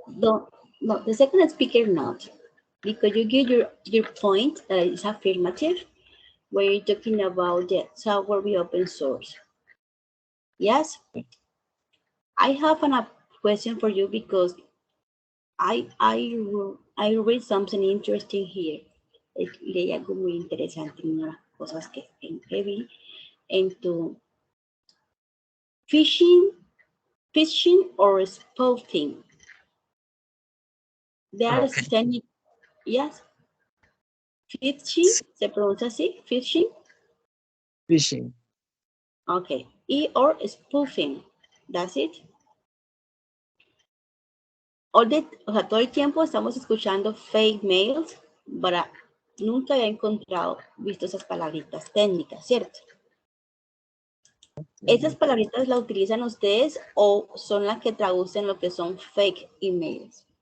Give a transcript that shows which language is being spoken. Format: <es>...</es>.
<en>no, the second speaker not, because you give your point that is affirmative, where you're talking about the software be open source. Yes, I have a question for you because I read something interesting here.</en> <es>Leí algo muy interesante, una de las cosas que vi en tu phishing or spoofing.</es> <en>They are standing, yes. Phishing,</en> <es>se pronuncia así,</es> <en>phishing. Phishing. Okay, or spoofing, that's it.</en> <es>Todo el tiempo estamos escuchando fake mails, pero nunca había visto esas palabritas técnicas, ¿cierto? ¿Esas palabritas las utilizan ustedes o son las que traducen lo que son fake emails?</es>